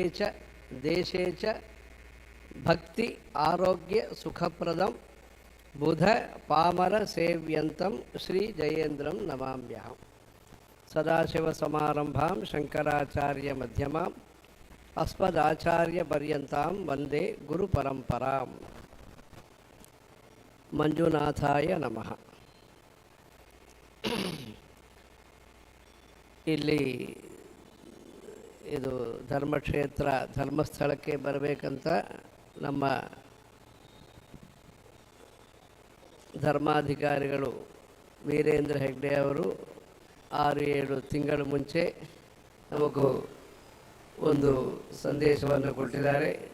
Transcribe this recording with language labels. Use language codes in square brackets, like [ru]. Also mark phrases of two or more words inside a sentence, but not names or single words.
[sa] च देशे च भक्ति आरोग्य सुखप्रदं बुध पामर सेव्यन्तं श्री जयेन्द्रं नमाम्यहं सदाशिवसमारम्भां शङ्कराचार्य मध्यमाम् अस्मदाचार्यपर्यन्तां वन्दे गुरुपरम्पराम् ಮಂಜುನಾಥಾಯ ನಮಃ. [kn] ಇಲ್ಲಿ ಇದು ಧರ್ಮಕ್ಷೇತ್ರ ಧರ್ಮಸ್ಥಳಕ್ಕೆ ಬರಬೇಕಂತ ನಮ್ಮ ಧರ್ಮಾಧಿಕಾರಿಗಳು ವೀರೇಂದ್ರ ಹೆಗ್ಡೆ ಅವರು 6-7 ತಿಂಗಳ ಮುಂಚೆ ನಮಗೂ ಒಂದು ಸಂದೇಶವನ್ನು ಕೊಟ್ಟಿದ್ದಾರೆ.